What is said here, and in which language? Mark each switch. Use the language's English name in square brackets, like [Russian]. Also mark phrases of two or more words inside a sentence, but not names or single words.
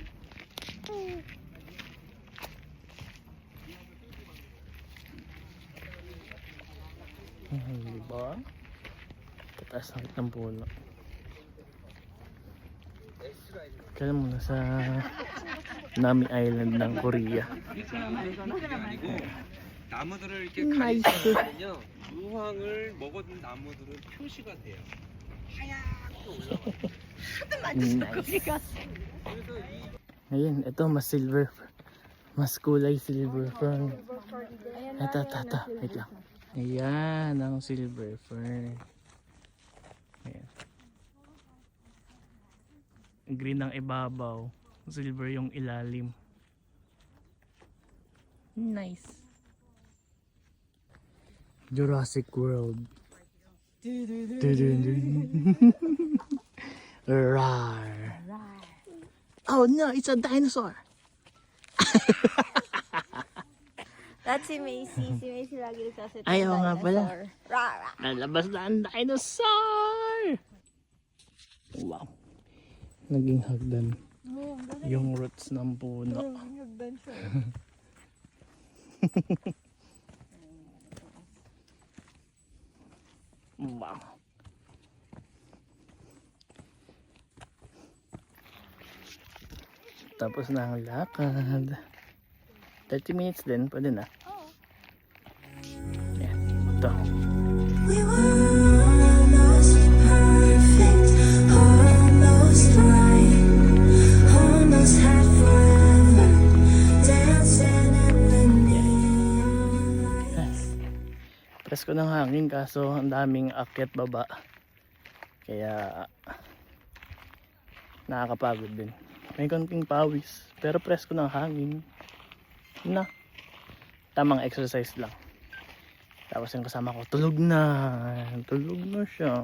[Filipino] Diba? Tataas na ulit ng puno. Kaya muna sa Nami Island ng Korea. [Korean] 나무들을 이렇게 나이스. 가리시면요 유황을 먹은 나무들은 표시가 돼요. 하얗게 올라가요. [Filipino] Nice. Ayun, ito mas silver Mas kulay [English] silver fern. [Filipino] Ayan Ito. Wait lang. Ayan ang [English] silver fern. [Filipino] Ayan. Green ang ibabaw. Silver yung ilalim. Nice. Jurassic World. Rar. [English] Oh no, it's a dinosaur. [Filipino] That's si Macy. Si Macy lagi nagsasalita. Ay, oo nga pala. Rara. Nalabas na ang dinosaur! Wow. Naging hagdan. Yung roots ng puno. Hagdan siya. Wow. Tapos na ang lakad. 30 minutes din, pwede na. Yan, ito. [English] We were almost perfect, almost right, almost had forever, dancing in the neon lights. [Filipino] Presko ng hangin kaso ang daming akyat baba. Kaya nakakapagod din. May konting pawis pero presko ng hangin. Na. Tamang exercise lang. Tapos yung kasama ko tulog na siya.